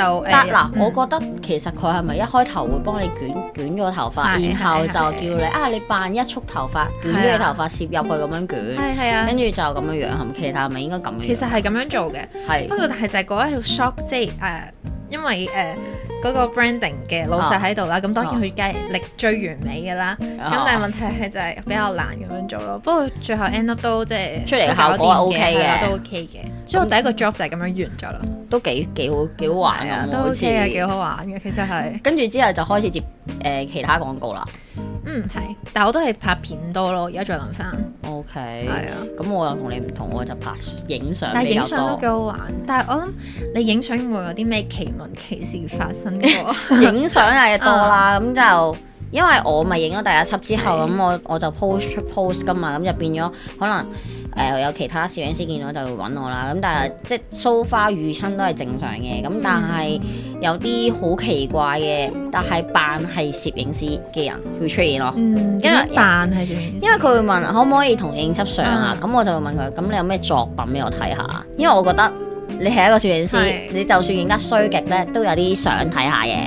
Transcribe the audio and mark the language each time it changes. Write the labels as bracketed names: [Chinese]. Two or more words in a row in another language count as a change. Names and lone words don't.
[Cantonese] 嗱，我覺得其實佢係咪一開頭會幫你捲咗個頭髮，然後就叫你你扮一束頭髮捲咗個頭髮攝入去咁樣捲，係啊，跟住就咁樣樣，係咪？其實係咪應該咁樣？其實係咁樣做嘅，係。不過但係就係嗰一條 shock，即係因為嗰個 branding 嘅老細喺度啦，咁當然佢梗係力追完美嘅啦。咁但係問題係就係比較難咁樣做咯。不過最後 [English] end up [Cantonese] 都即係出嚟嘅效果 OK 嘅，都 OK 嘅。所以我第一個 job 就係咁樣完咗啦。都幾好玩啊，都 OK 啊，幾好玩嘅其實係。跟住之後就開始接其他廣告啦。係，但係我都係拍片多咯。而家再諗翻，OK，係啊。咁我又同你唔同，我就拍影相。但係影相都幾好玩。但係我諗你影相會有啲咩奇聞奇事發生過？影相係多啦，咁就因為我咪影咗第一輯之後，咁我就 post 㗎嘛，咁就變咗可能。有其他攝影師見到就會揾我啦，咁但係即係 [English] so far [Cantonese] 遇親都係正常嘅，咁但係有啲好奇怪嘅，但係扮係攝影師嘅人會出現咯。因為扮係攝影師，因為佢會問可唔可以同影輯相啊？咁我就會問佢，咁你有咩作品俾我睇下？因為我覺得你係一個攝影師，你就算影得衰極咧，都有啲相睇下嘅。